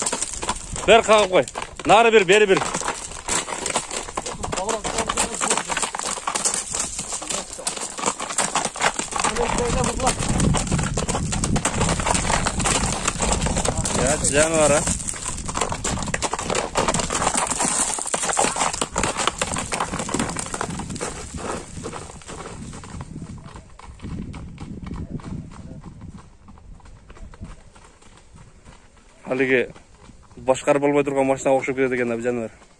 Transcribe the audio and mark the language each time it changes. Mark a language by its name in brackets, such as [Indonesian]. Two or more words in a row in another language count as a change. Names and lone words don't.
[Kyrgyz] Бер кагып кой. Нары бери бир. Ya жаныбар а. [Uzbek] Haligi boshqarib bo'lmay turgan mashinaga o'xshab ketadi ekan bu jonivor.